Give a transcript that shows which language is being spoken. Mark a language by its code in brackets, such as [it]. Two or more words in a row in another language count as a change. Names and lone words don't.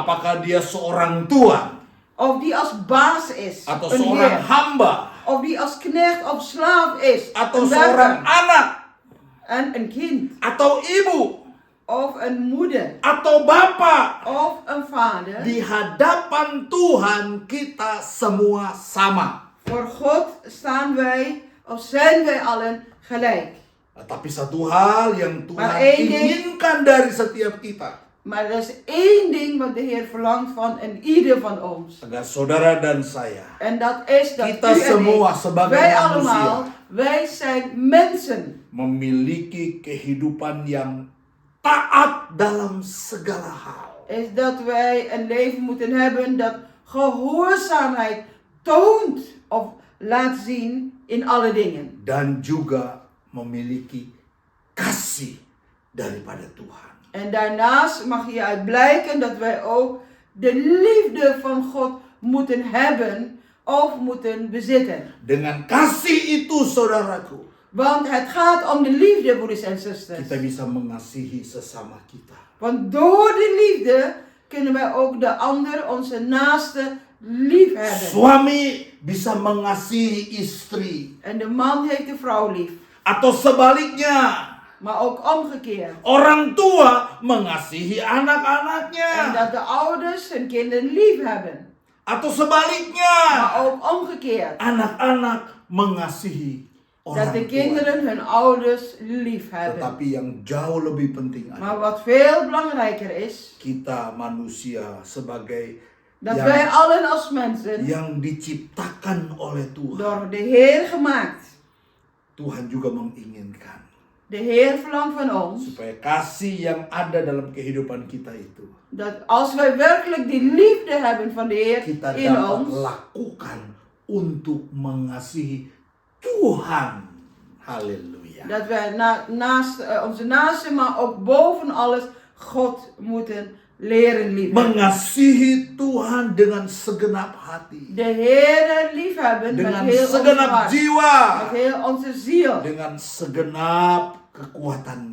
[id] Apakah dia seorang tuan [nl] Of die als baas is, [id] atau [nl] een [id] seorang [nl] heer. [id] hamba [nl] Of die als knecht of slaaf is, [id] atau [nl] een [id] seorang [nl] werker. [id] anak [nl] En een kind. [id] atau ibu [nl] Of een moeder. [id] atau bapak. [nl] Of een vader. [id] Di hadapan Tuhan kita semua sama. [nl] Voor God staan wij, of zijn wij allen gelijk. [id] Tapi satu hal yang Tuhan [nl] Maar één ding- [id] inginkan dari setiap kita, [nl] Maar er is één ding wat de Heer verlangt van en ieder van ons. [id] agar saudara dan saya, [nl] En dat is dat [id] kita [nl] u en [id] semua [nl] ik, [id] sebagai [nl] wij [id] manusia, [nl] allemaal, wij zijn mensen. [id] memiliki kehidupan yang taat dalam segala hal. [nl] Is dat wij een leven moeten hebben dat gehoorzaamheid toont of laat zien in alle dingen. [id] Dan juga memiliki kasih daripada Tuhan. [nl] En daarnaast mag hieruit blijken dat wij ook de liefde van God moeten hebben of moeten bezitten. [id] Dengan kasih itu, saudaraku, [nl] Want het gaat om de liefde, broeders en [id] kita [nl] zusters. [id] bisa mengasihi sesama kita. [nl] Want door de liefde kunnen wij ook de ander, onze naaste, lief hebben. [id] Suami bisa mengasihi istri. [nl] En de man heeft de vrouw lief. [id] Atau sebaliknya, [nl] Maar ook omgekeerd. [id] orang tua mengasihi [nl] En [id] anak-anaknya. [nl] dat de ouders hun kinderen lief hebben. [id] Atau sebaliknya, [nl] Maar ook omgekeerd. [id] anak-anak mengasihi [nl] Dat [id] orang [nl] de [id] tua. [nl] kinderen hun ouders lief hebben. [id] Tetapi yang jauh lebih penting [nl] Maar [id] adalah [nl] wat veel belangrijker is, [id] kita manusia sebagai [nl] dat wij allen als mensen [id] yang diciptakan oleh Tuhan. [nl] door de Heer gemaakt. [id] Tuhan juga menginginkan [nl] De Heer verlangt van ons [id] supaya kasih yang ada dalam kehidupan kita itu [nl] dat als wij werkelijk die liefde hebben van de Heer [id] kita [nl] in [id] dapat [nl] ons, [id] lakukan untuk mengasihi Tuhan. Haleluya. [nl] dat wij naast onze naasten, maar ook boven alles God moeten leren liefhebben. [id] Mengasihi Tuhan dengan segenap hati, [nl] De Heer liefhebben met [id] dengan [nl] heel ons [id] segenap [nl] hart, [id] jiwa, [nl] met heel onze ziel, [id] dengan segenap kekuatan